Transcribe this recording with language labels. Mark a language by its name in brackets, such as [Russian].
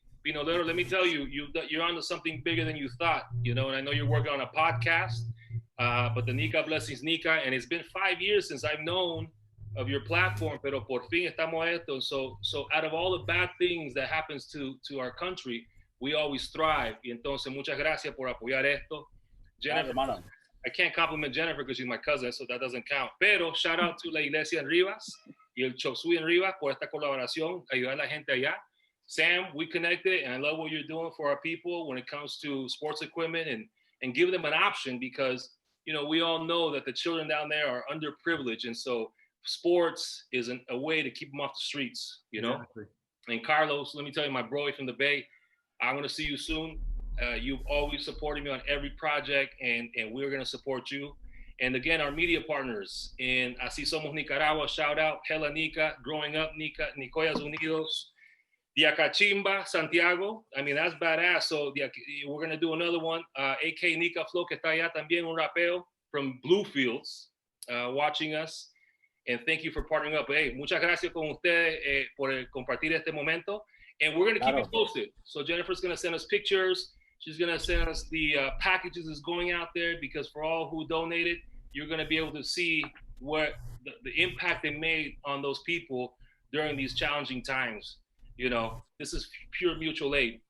[English] You know, let me tell you, you're onto something bigger than you thought. You know, and I know you're working on a podcast. But the Nica Blessings Nica, and it's been 5 years since I've known of your platform, [Spanish] pero por fin estamos esto. [English] So out of all the bad things that happens to our country, we always thrive. [Spanish] Y entonces, muchas gracias por apoyar esto. [English] Jennifer, I can't compliment Jennifer because she's my cousin, so that doesn't count. [Spanish] Pero [English] shout out [Spanish] to La Iglesia en Rivas y el Chop Suey en Rivas por esta colaboración, ayudar a la gente allá. [English] Sam, we connected, and I love what you're doing for our people when it comes to sports equipment and give them an option because, you know, we all know that the children down there are underprivileged. And so sports is a way to keep them off the streets, you know? Exactly. And Carlos, let me tell you, my bro from the Bay, I'm going to see you soon. You've always supported me on every project, and we're going to support you. And again, our media partners in Así Somos Nicaragua, shout out, Hella Nica, Growing Up Nica, Nicoyas Unidos, Diacachimba, Santiago. I mean, that's badass. So we're going to do another one. AK Nica Flow, [Spanish] que está allá también, un rapeo [English] from Bluefields, watching us. And thank you for partnering up. [Spanish] Hey, muchas gracias con ustedes por compartir este momento. [English] And we're going to keep you posted. So Jennifer's going to send us pictures. She's going to send us the packages that's going out there because for all who donated, you're going to be able to see what the impact they made on those people during these challenging times. You know, this is pure mutual aid.